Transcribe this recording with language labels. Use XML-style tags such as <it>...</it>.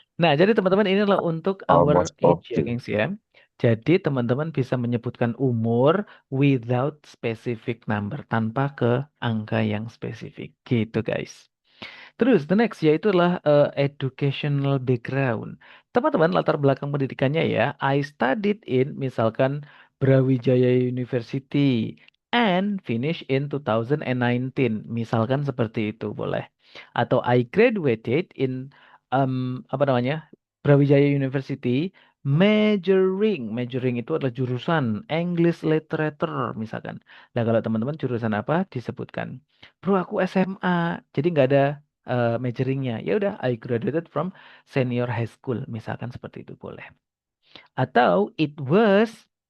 <id>Nah, jadi teman-teman ini adalah untuk our age ya, gengs ya. Jadi teman-teman bisa menyebutkan umur</id> <en>without specific number,</en> <id>tanpa ke angka yang spesifik. Gitu, guys. Terus, the next yaitu adalah educational background. Teman-teman, latar belakang pendidikannya ya.</id> <en>I studied in, misalkan, Brawijaya University and finish in 2019.</en> <id>Misalkan seperti itu, boleh. Atau</id> <en>I graduated in,</en> <id>apa namanya, Brawijaya University majoring itu adalah jurusan English Literature misalkan. Nah kalau teman-teman jurusan apa disebutkan. Bro aku SMA jadi nggak ada majoringnya. Ya udah</id> <en>I graduated from senior high school</en> <id>misalkan seperti itu boleh. Atau it was</id>